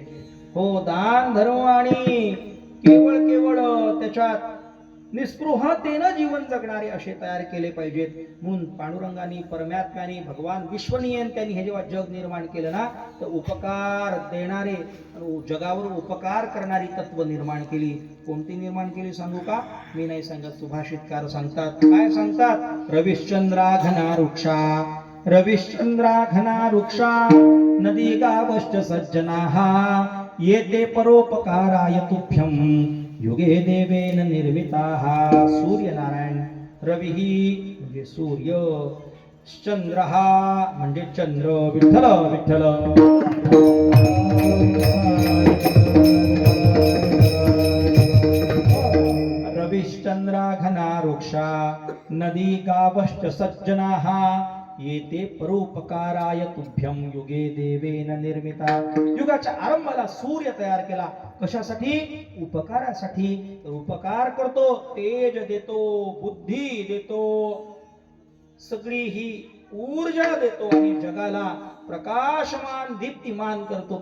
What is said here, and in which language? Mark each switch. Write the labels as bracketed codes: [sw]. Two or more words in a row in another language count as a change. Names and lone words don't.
[mr] हो, दान धर्म आणि केवळ त्याच्यात निस्पृहतेनं जीवन जगणारे असे तयार केले पाहिजेत. म्हणून पांडुरंगानी, परमात्म्यानी, भगवान विश्वनियंत्यांनी हे जेव्हा जग निर्माण केलं ना, तर उपकार देणारे, जगावर उपकार करणारी तत्व निर्माण केली. कोणती निर्माण केली सांगू का? मी नाही सांगत, सुभाषितकार सांगतात. काय सांगतात? [sa] रविश्चंद्राघना वृक्षा, रविश्चंद्राघना वृक्षा, नदी गावश्च सज्जनाः, येते परोपकाराय तुभ्यं, युगे देवेन निर्मिताः. [mr] सूर्यनारायण, रवी म्हणजे सूर्य, चंद्र म्हणजे चंद्र. विठ्ठल विठ्ठल. [sa] रविश्चंद्राघना वृक्षा, नदी गावश्च सज्जनाः, येते परोपकाराय तुभ्यं, युगे देवेन निर्मिता. [mr] युगाच्या आरंभाला सूर्य तयार केला. कशासाठी? उपकारासाठी. उपकार करतो, तेज देतो, बुद्धी देतो, सगळी ही ऊर्जा देतो आणि जगाला प्रकाशमान दीप्तिमान करतो.